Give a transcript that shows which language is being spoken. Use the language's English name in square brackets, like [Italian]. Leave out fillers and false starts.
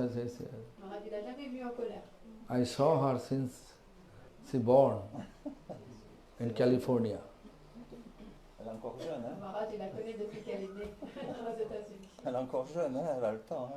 [French] Maharaj, il n'a jamais vu en colère. [English] I saw her since she born in California. [French] Elle est encore jeune, hein? Maharaj, il la connaît depuis qu'elle est née aux États-Unis. Elle est encore jeune, hein? Elle a le temps.